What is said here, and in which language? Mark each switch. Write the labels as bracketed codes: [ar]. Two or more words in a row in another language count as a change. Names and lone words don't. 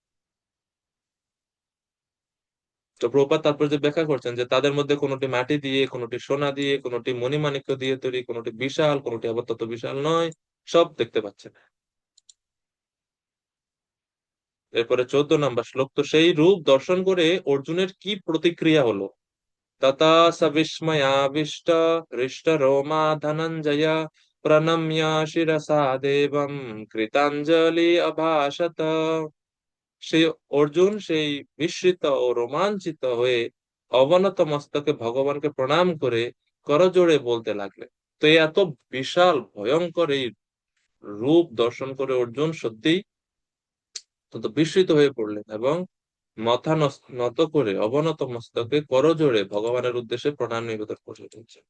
[bn] তো প্রভুপাদ তারপর যে ব্যাখ্যা করছেন যে তাদের মধ্যে কোনটি মাটি দিয়ে, কোনটি সোনা দিয়ে, কোনটি মণিমাণিক্য দিয়ে তৈরি, কোনটি বিশাল, কোনটি আবার তত বিশাল নয়, সব দেখতে পাচ্ছেন। এরপরে 14 নম্বর শ্লোক। তো সেই রূপ দর্শন করে অর্জুনের কি প্রতিক্রিয়া হলো? [sa] तथा स विस्मयाविष्ट हृष्टरोमा धनञ्जय प्रणम्य शिरसा देवं कृताञ्जलि अभाषत। [bn] সেই অর্জুন সেই বিস্মিত ও রোমাঞ্চিত হয়ে অবনত মস্তকে ভগবানকে প্রণাম করে করজোড়ে বলতে লাগলেন। তো এই এত বিশাল ভয়ঙ্কর এই রূপ দর্শন করে অর্জুন সত্যিই অত্যন্ত বিস্মিত হয়ে পড়লেন, এবং মাথা নত করে অবনত মস্তকে করজোড়ে ভগবানের উদ্দেশ্যে প্রণাম নিবেদন করে উঠেছেন।